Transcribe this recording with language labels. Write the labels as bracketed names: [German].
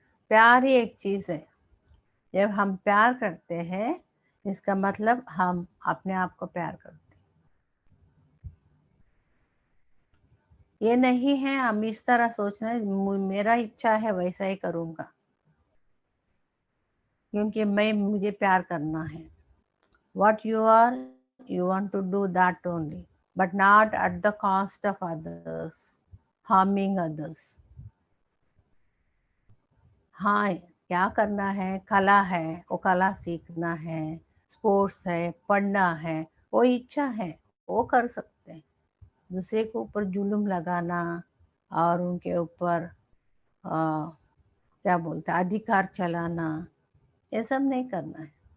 [Hindi] प्यार ही एक चीज़ है। जब हम प्यार करते हैं इसका मतलब हम अपने आप को प्यार करते हैं। ये नहीं है हम इस तरह सोचना है मेरा इच्छा है वैसा ही करूँगा, क्योंकि मुझे प्यार करना है। [English] What you are, you want to do that only, but not at the cost of others, harming others. [Hindi] हाँ, क्या करना है, कला है, वो कला सीखना है, स्पोर्ट्स है, पढ़ना है, वो इच्छा है, वो कर सकते हैं। दूसरे के ऊपर जुल्म लगाना और उनके ऊपर क्या बोलते हैं अधिकार चलाना, ये सब नहीं करना है।